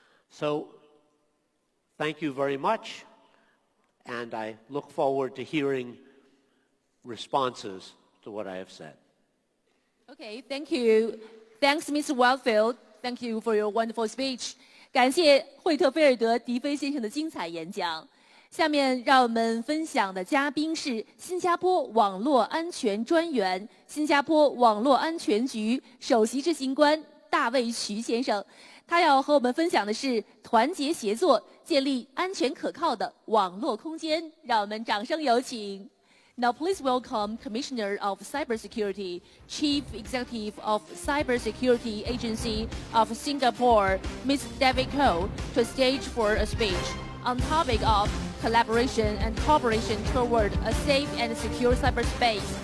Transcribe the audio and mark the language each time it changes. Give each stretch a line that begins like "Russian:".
English: So thank you very much, and I look forward to hearing responses to what I have said. Okay, thank you. Thanks, Mr. Wildfield. Thank you for your wonderful speech.
Chinese: 感谢惠特菲尔德·迪菲先生的精彩演讲。下面让我们分享的嘉宾是新加坡网络安全专员、新加坡网络安全局首席执行官大卫瞿先生。他要和我们分享的是团结协作，建立安全可靠的网络空间。让我们掌声有请。
English: Now please welcome Commissioner of Cybersecurity, Chief Executive of Cybersecurity Agency of Singapore, Ms. David Koh, to the stage for a speech on topic of collaboration and cooperation toward a safe and secure cyberspace.